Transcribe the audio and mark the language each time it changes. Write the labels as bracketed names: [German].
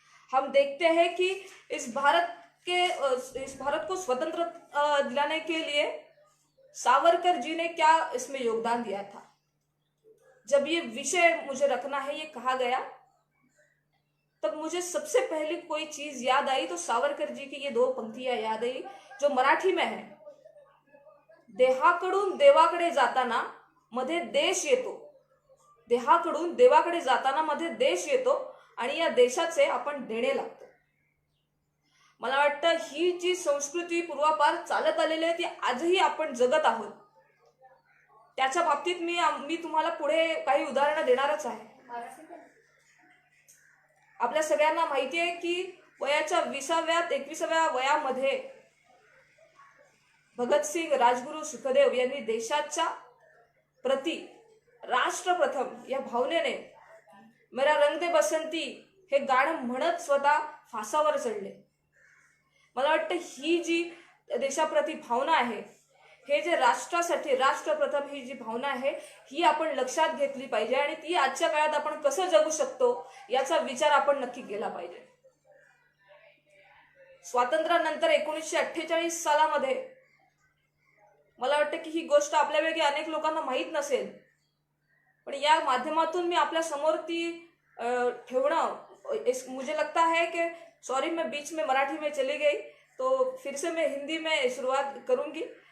[Hindi] हम देखते हैं कि इस भारत को स्वतंत्र दिलाने के लिए सावरकर जी ने क्या इसमें योगदान दिया था। जब ये विषय मुझे रखना है, ये कहा गया, तब मुझे सबसे पहले कोई चीज याद आई तो सावरकर जी की ये दो पंक्तियां याद आई, जो मराठी में है। [Marathi] देहाकडून देवाकडे जाताना मध्ये देश येतो, देहाकडून देवाकडे जाताना मध्ये देश येतो, आणि या देशाचे आपण देणे लागतो। मला वाटतं ही जी संस्कृती पूर्वापार चालत आलेली आहे, ती आजही आपण जगत आहोत। त्याच्या बाबतीत मी तुम्हाला पुढे काही उदाहरणं देणारच आहे। आपल्या सगळ्यांना माहिती आहे की वयाच्या 21व्या वयामध्ये भगतसिंग, राजगुरू, सुखदेव यांनी देशाच्या प्रति राष्ट्रप्रथम या भावनेने मेरा रंग दे बसंती हे गाणं म्हणत स्वतः फासावर चढले। मला वाटतं ही जी देशाप्रती भावना आहे, हे जे राष्ट्रासाठी राष्ट्रप्रथम ही जी भावना आहे, ही आपण लक्षात घेतली पाहिजे, आणि ती आजच्या काळात आपण कसं जगू शकतो याचा विचार आपण नक्की केला पाहिजे। स्वातंत्र्यानंतर 1948 सालामध्ये मला वाटतं की ही गोष्ट आपल्यापैकी अनेक लोकांना माहित नसेल, पण या माध्यमातून मी आपल्या समोर ती ठेवणं, [Hindi] मुझे लगता है कि सॉरी मैं बीच में मराठी में चली गई, तो फिर से मैं हिंदी में शुरुआत करूंगी।